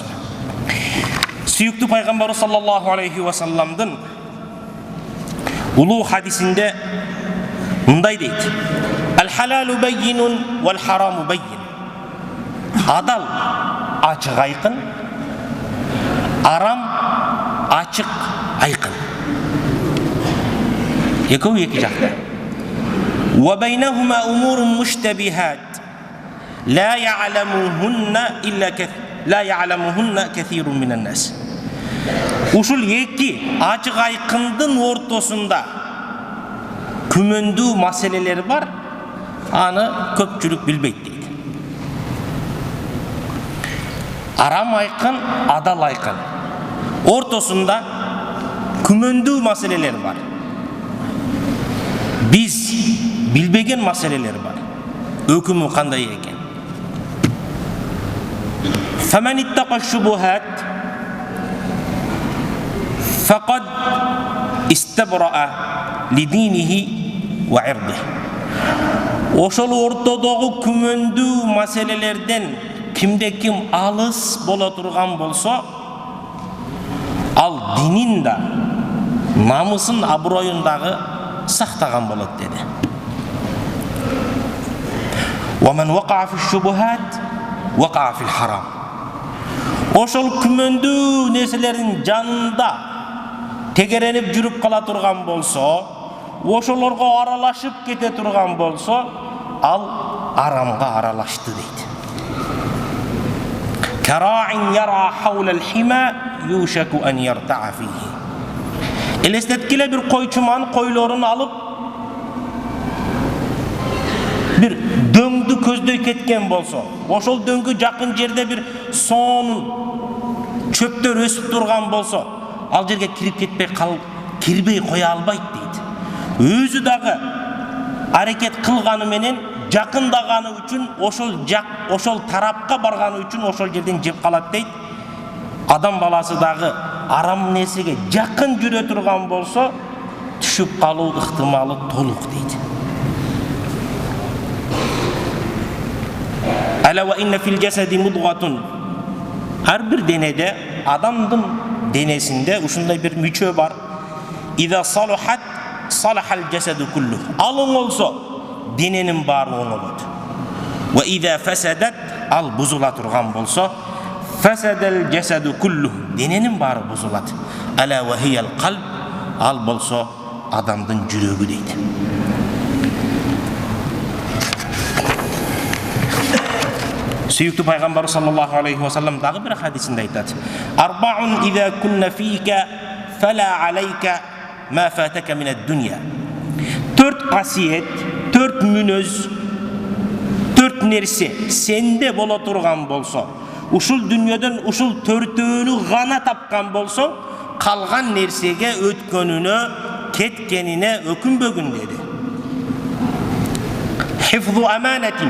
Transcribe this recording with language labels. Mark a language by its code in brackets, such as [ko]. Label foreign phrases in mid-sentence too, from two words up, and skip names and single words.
[ky] Сүйүктүү пайгамбар [ar] صلى الله عليه و [ky] салламдын улуу хадисинде мындай дейт: [ar] "الحلال بين والحرام بين." [ky] Адал ачык айкын, арам ачык айкын. Экөө эки жакта. [ar] "وبينهما أمور مشتبهات لا يعلمهن كثير من الناس." [ky] Ушул эки ачык айкындын ортосунда күмөндүү маселелер бар, аны көпчүлүк билбейт дейт. Арам айкын, адал айкын. Ортосунда күмөндүү маселелер бар. Биз билбеген маселелер бар. Өкүмү кандай экен? [ar] "فمن اتقى الشبهات فقد استبرأ لدينه وعرضه." [ky] Ошол ортодогу күмөндүү маселелерден кимде ким алыс боло турган болсо, ал динин да, намысын, аброюн дагы сактаган болот деди. [ar] "ومن وقع في الشبهات وقع في الحرام." [ky] Ошол күмөндүү нерселердин жанында тегеренип жүрүп кала турган болсо, ошолорго аралашып кете турган болсо, ал арамга аралашты дейт. [ar] "كالراعي يرعى حول الحمى يوشك أن يرتع فيه." [ky] Элестеткиле бир койчуман койлорун алып бир дөңдү көздөй кеткен болсо, ошол дөңгө жакын жерде бир сонун чөптөр өсүп турган болсо, ал жерге кирбей кое албайт дейт. Өзү дагы аракет кылганы менен жакындаганы үчүн, ошол тарапка барганы үчүн ошол жерден жеп калат дейт. Адам баласы дагы арам нерсеге жакын жүрө турган болсо, түшүп калуу ыктымалы толук дейт. [ar] "ألا وإن في الجسد مضغة." [ky] Ар бир денеде, адамдын денесинде ушундай бир мүчө бар. [ar] "إذا صلحت صلح الجسد كله." [ky] Ал оңолсо, дененин баары оңолот. [ar] "وإذا فسدت", [ky] ал бузула турган болсо, [ar] "فسد الجسد كله", [ky] дененин баары бузулат. [ar] "ألا وهي القلب", [ky] ал болсо адамдын жүрөгү дейт. Сүйүктүү пайгамбар [ar] صلى الله عليه وسلم [ky] дагы бир хадисинде айтат: [ar] "أربع إذا كن فيك فلا عليك ما فاتك من الدنيا." [ky] 4 касиет, 4 мүнөз 4 нерсе сенде боло турган болсо, ушул дүнүйөдөн ушул 4-өөнү гана тапкан болсоң, калган нерсеге өткөнүнө, кеткенине өкүнбөгүн деди. [ar] حفظ أمانة.